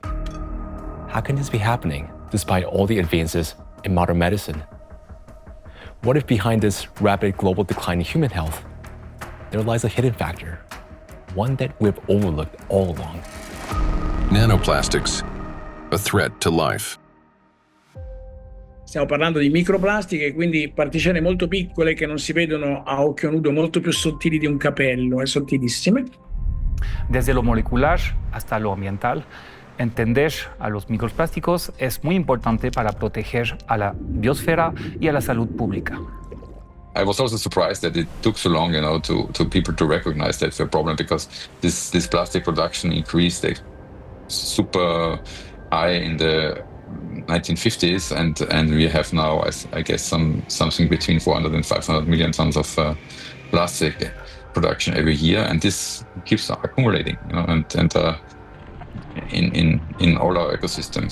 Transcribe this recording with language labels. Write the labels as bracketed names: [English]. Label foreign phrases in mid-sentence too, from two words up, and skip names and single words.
[English] How can this be happening despite all the advances in modern medicine? What if behind this rapid global decline in human health, there lies a hidden factor, one that we've overlooked all along? Nanoplastics, a threat to life. [Italian] Stiamo parlando di microplastiche, quindi particelle molto piccole che non si vedono a occhio nudo, molto più sottili di un capello, sottilissime. [Spanish] Desde lo molecular hasta lo ambiental, entender a los microplásticos es muy importante para proteger a la biosfera y a la salud pública. [English] I was also surprised that it took so long, to people to recognize that's a problem, because this plastic production increased super high in the 1950s, and we have now, I guess, something between 400 and 500 million tons of plastic production every year, and this keeps accumulating, and in all our ecosystems.